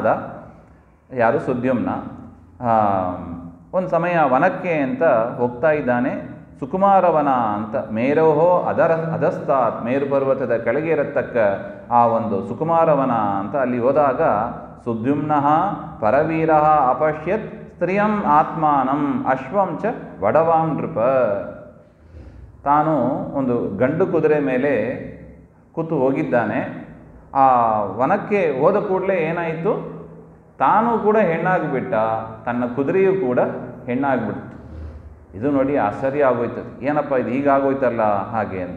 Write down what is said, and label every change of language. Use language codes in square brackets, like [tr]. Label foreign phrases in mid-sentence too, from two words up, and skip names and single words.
[kn] ಯಾರು? ಸುದ್ಯುಮ್ನ. ಒಂದು ಸಮಯ ವನಕ್ಕೆ ಅಂತ ಹೋಗ್ತಾ ಇದ್ದಾನೆ. ಸುಕುಮಾರವನ ಅಂತ, [sa] ಮೇರೋಹೋ ಅಧಸ್ತಾತ್, [kn] ಮೇರು ಪರ್ವತದ ಕೆಳಗೆ ಇರತಕ್ಕ ಆ ಒಂದು ಸುಕುಮಾರವನ ಅಂತ ಅಲ್ಲಿ ಹೋದಾಗ ಸುದ್ಯುಮ್ನ [sa] ಪರವೀರ ಅಪಶ್ಯತ್ ಸ್ತ್ರಿಯಂ ಆತ್ಮಾನಂ ಅಶ್ವಂ ಚ ವಡವಾಂ ನೃಪ. [kn] ತಾನು ಒಂದು ಗಂಡು ಕುದುರೆ ಮೇಲೆ ಕೂತು ಹೋಗಿದ್ದಾನೆ. ಆ ವನಕ್ಕೆ ಹೋದ ಕೂಡಲೇ ಏನಾಯಿತು, ತಾನು ಕೂಡ ಹೆಣ್ಣಾಗಿಬಿಟ್ಟ, ತನ್ನ ಕುದುರೆಯೂ ಕೂಡ ಹೆಣ್ಣಾಗ್ಬಿಡ್ತು. ಇದು ನೋಡಿ ಆಶ್ಚರ್ಯ ಆಗೋಯ್ತದೆ, ಏನಪ್ಪ ಇದು ಹೀಗಾಗೋಯ್ತಲ್ಲ ಹಾಗೆ ಅಂತ.